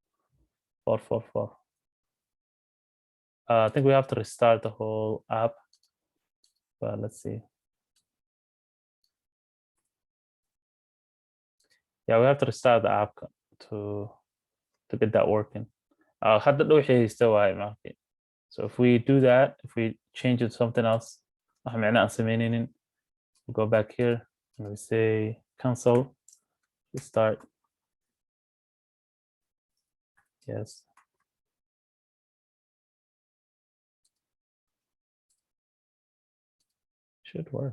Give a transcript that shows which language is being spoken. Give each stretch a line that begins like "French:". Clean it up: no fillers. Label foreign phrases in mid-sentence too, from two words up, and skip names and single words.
English: I think we have to restart the whole app, but let's see. Yeah, we have to restart the app to get that working.
Somali: Hadda dhow wixii haysta waaye markii.
English: So if we do that, if we change it to something else,
Somali: wax micno aan sameyneynin,
English: we go back here and we say cancel, restart. Yes. Should work.